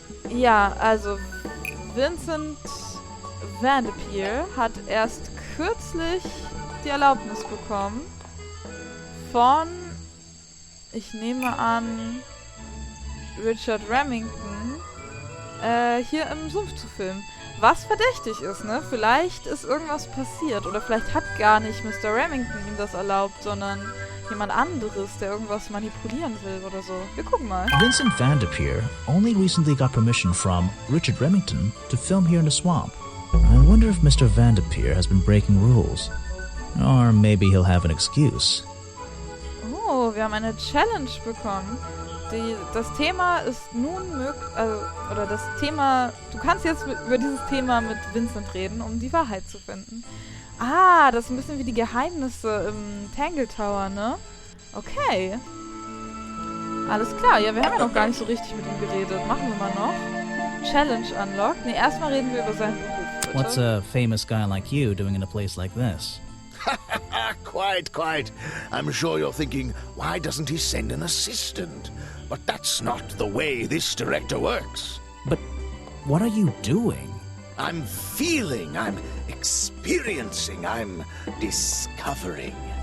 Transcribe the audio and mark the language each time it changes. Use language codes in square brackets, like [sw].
[de] Ja, also Vincent van der Peer hat erst kürzlich die Erlaubnis bekommen von, ich nehme an, Richard Remington, hier im Sumpf zu filmen. Was verdächtig ist, ne? Vielleicht ist irgendwas passiert oder vielleicht hat gar nicht Mr. Remington ihm das erlaubt, sondern jemand anderes, der irgendwas manipulieren will oder so. Wir gucken mal. [en] Vincent van der Peer only recently got permission from Richard Remington to film here in the swamp. I wonder if Mr. van der Peer has been breaking rules. Or maybe he'll have an excuse. [de] Oh, wir haben eine Challenge bekommen. Das Thema ist nun möglich, oder das Thema, du kannst jetzt über dieses Thema mit Vincent reden, um die Wahrheit zu finden. Ah, das ist ein bisschen wie die Geheimnisse im Tangle Tower, ne? Okay. Alles klar, ja, wir haben ja noch gar nicht so richtig mit ihm geredet. Machen wir mal noch. [en] Challenge unlocked. [de] Ne, erstmal reden wir über seinen Beruf, bitte. [en] What's a famous guy like you doing in a place like this? Quite. I'm sure you're thinking, why doesn't he send an assistant? But that's not the way this director works. But what are you doing? I'm feeling, I'm experiencing, I'm discovering.